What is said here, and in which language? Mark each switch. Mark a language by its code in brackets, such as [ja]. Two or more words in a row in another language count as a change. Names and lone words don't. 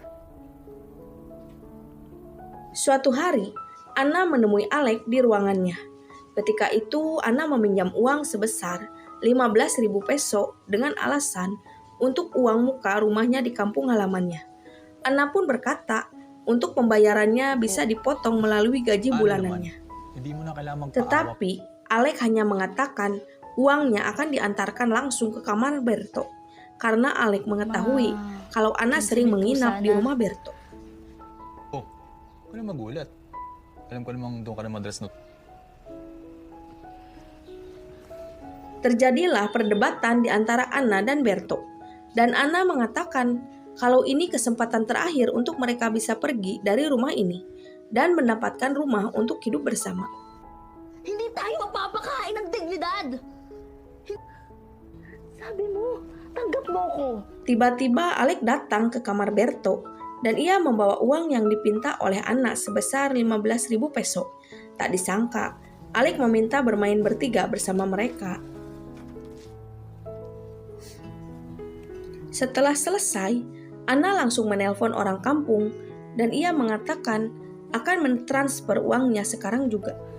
[id] Suatu hari, Anna menemui Alec di ruangannya. Ketika itu, Anna meminjam uang sebesar 15.000 peso dengan alasan untuk uang muka rumahnya di kampung halamannya. Anna pun berkata untuk pembayarannya bisa dipotong melalui gaji bulanannya. [tl] Hindi mo na kailangan magpaawa. [id] Tetapi Alec hanya mengatakan uangnya akan diantarkan langsung ke kamar Berto karena Alec mengetahui kalau Anna sering menginap di rumah Berto. [tl] Oh, huwag ka na magulat. Alam ko namang doon ka na madras no. [id] Terjadilah perdebatan di antara Anna dan Berto. Dan Anna mengatakan kalau ini kesempatan terakhir untuk mereka bisa pergi dari rumah ini dan mendapatkan rumah untuk hidup bersama. [tl] Hindi tayo magpapakain ng dignidad. Sabi mo, tanggap mo ko. [id] Tiba-tiba Alec datang ke kamar Berto dan ia membawa uang yang dipinta oleh Anna sebesar 15.000 peso. Tak disangka, Alec meminta bermain bertiga bersama mereka. Setelah selesai, Anna langsung menelpon orang kampung dan ia mengatakan akan mentransfer uangnya sekarang juga.